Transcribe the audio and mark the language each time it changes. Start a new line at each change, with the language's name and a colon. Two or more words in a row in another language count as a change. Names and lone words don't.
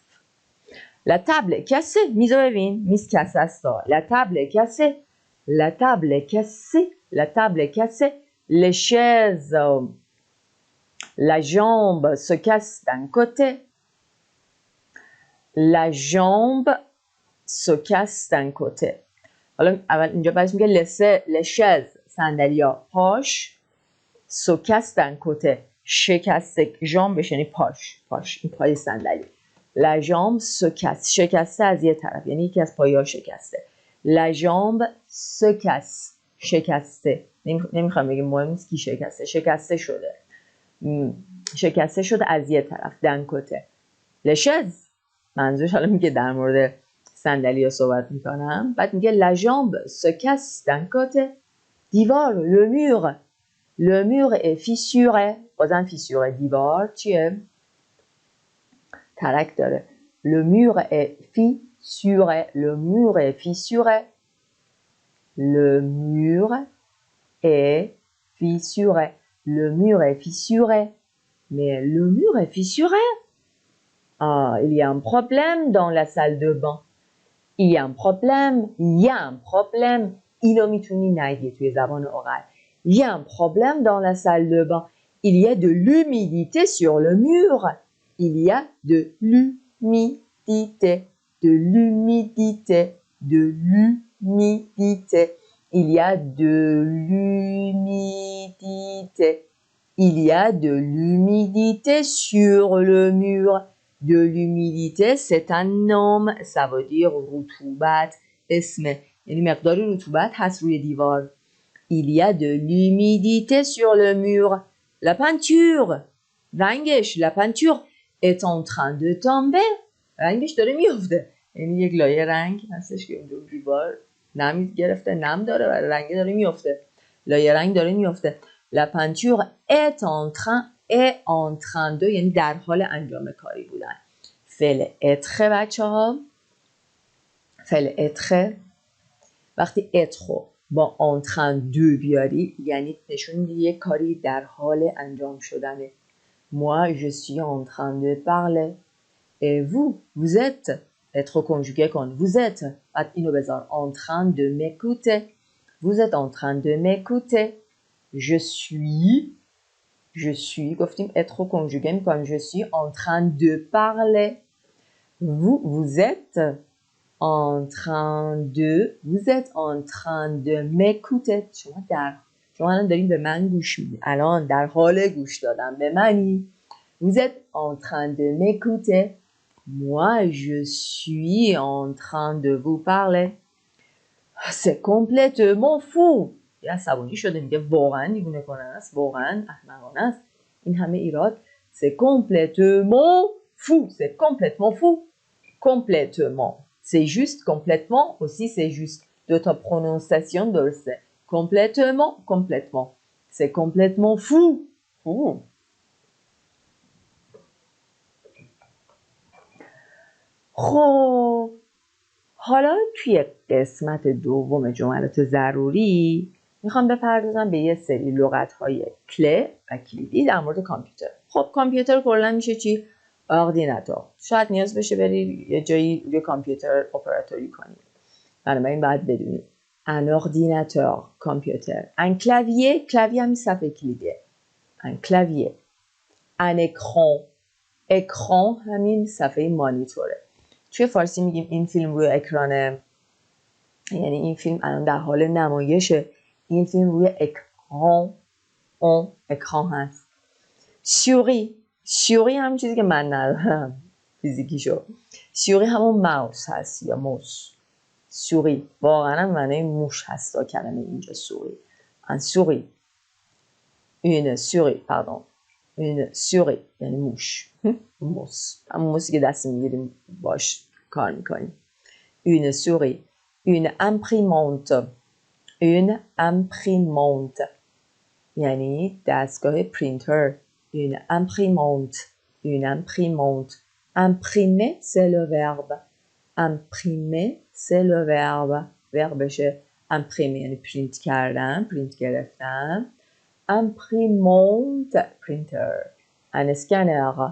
French: la table est cassée.
Persian: میز رو ببین، میز کسه است.
French: la table est cassée. la table est cassée. la table est cassée. les chaises, la jambe se casse d'un côté. la jambe se casse d'un côté.
Persian: حالا اول اینجا باید میگه
French: les chaises،
Persian: صندلی‌ها، پاش،
French: se casse d'un côté،
Persian: شکسته جامبش یعنی پاش این پای صندلی.
French: La jambe se casse.
Persian: شکسته از یه طرف یعنی یکی از پایه‌ها شکسته.
French: La jambe se casse.
Persian: شکسته. نمیخوام بگم مهم نیست کی شکسته. شکسته شده. شکسته شده از یه طرف.
French: d'un côté. Les chaises.
Persian: منظورش حالا میگه در مورد صندلی‌ها صحبت میکنم. بعد میگه
French: la jambe se casse d'un côté. دیوار le mur. Le mur est fissuré.
Persian: بازم fissuré. دیوار چیه؟ ترک داره.
French: Le mur est fissuré. Le mur est fissuré. Le mur est fissuré. Le mur est fissuré. Mais le mur est fissuré. Ah, il y a un problème dans la salle de bain. Il y a un problème. Il y a un problème.
Persian: اینو میتونی نگی توی زبان اورال.
French: Il y a un problème dans la salle de bain. Il y a de l'humidité sur le mur. Il y a de l'humidité. De l'humidité. De l'humidité. Il y a de l'humidité. Il y a de l'humidité sur le mur. De l'humidité, c'est un nom. Ça veut dire
Persian: رطوبت. اسمه. یعنی مقدار رطوبت هست روی دیوار.
French: Il y a de l'humidité sur le mur. La peinture. رنگش. La peinture est en train de tomber.
Persian: رنگش داره میفته. یعنی یک لایه رنگ هستش که اونجا دیوار نم گرفته. نم داره و رنگ داره میفته. لایه رنگ داره میفته.
French: La peinture est en train de
Persian: یعنی در حال انجام کاری بودن. فعل être بچه ها. فعل être وقتی être با
French: en train de
Persian: بیاری یعنی نشون میده یک کاری در حال انجام شدنه.
French: Moi je suis en train de parler. Et vous êtes être conjugué کن. Vous êtes
Persian: بعد اینو بذار
French: en train de m'écouter. Vous êtes en train de m'écouter. Je suis گفتیم être conjugué میکنم. Je suis en train de parler. Vous êtes en train de m'écouter.
Persian: شما الان دارین به من گوش میدید. الان در حال گوش دادن به منی.
French: Vous êtes en train de m'écouter. Moi, je suis en train de vous parler. C'est complètement fou.
Persian: یه عصبانی شده میگه واقعا دیوونه کنه است. واقعا احمقانه است. این همه ایراد.
French: C'est complètement fou. C'est complètement fou. Complètement. C'est juste. Complètement aussi c'est juste. De ta prononciation درسته. Complètement. C'est complètement fou. Fou.
Persian: خب حالا توی قسمت دوم جملات ضروری میخوام بپردازم به یه سری لغت‌های کله و کلیدی در مورد کامپیوتر. خب کامپیوتر کلا میشه چی؟ اردیناتور. شاید نیاز بشه بری یه جایی روی کامپیوتر اپراتوری کنی. بنابراین باید بدونی
French: un ordinateur
Persian: کامپیوتر.
French: un clavier
Persian: همین صفحه کلیده.
French: un clavier. un écran
Persian: همین صفحه مانیتوره. توی فارسی میگیم این فیلم روی اکرانه. یعنی این فیلم الان در حال نمایشه. این فیلم روی اکران هست. سیوری همون چیزی که من ندارم فیزیکیشو. سیوری همون ماوس هست یا موس. سوری واقعا معنی موش هست تا کلمه اینجا سوری.
French: un souris. une souris pardon. une souris
Persian: یعنی موش. موس. همون موسی که دست میگیریم باش کار میکنیم.
French: une souris. une imprimante. une imprimante
Persian: یعنی دستگاه پرینتر.
French: une imprimante. une imprimante. imprimer c'est le verbe. imprimer c'est le verbe.
Persian: verbeشه imprimer یعنی پرینت کردن، پرینت گرفتن.
French: imprimante printer. un scanner.